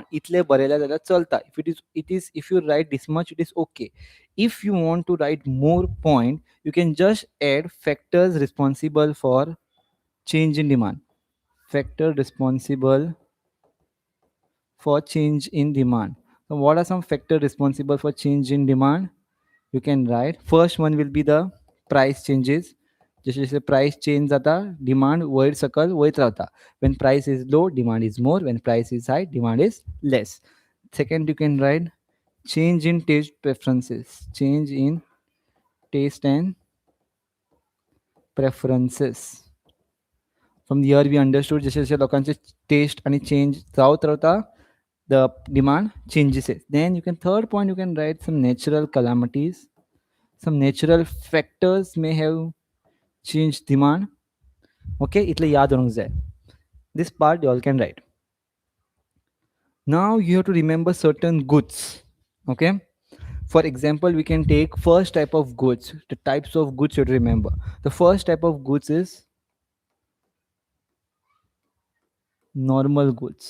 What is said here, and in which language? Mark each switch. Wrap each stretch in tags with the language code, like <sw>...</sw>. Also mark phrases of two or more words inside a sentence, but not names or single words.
<kok>इथले बरेला जाल्यार चलता.</kok> <en>If you write this much it is okay. If you want to write more point you can just add factors responsible for change in demand. Factor responsible for change in demand. So what are some factors responsible for change in demand? You can write. First one will be the price changes.</en> <kok>जसे जसे</kok> <en>price change</en> <kok>जाता demand वयर सकल वयत रावता.</kok> <en>When price is low demand is more, when price is high demand is less. Second you can write change in taste preferences. Change in taste and preferences. From here we understood</en> <kok>जसे जसे लोकांचे taste आणि change जावत रावता</kok> <en>the demand changes it. Then you can third point you can write some natural calamities. Some natural factors may have changed demand.</en> <kok>Okay, इतले याद रावंक जाय.</kok> <en>This part you all can write. Now you have to remember certain goods. Okay, for example we can take first type of goods. The types of goods you have to remember. The first type of goods is normal goods.</en>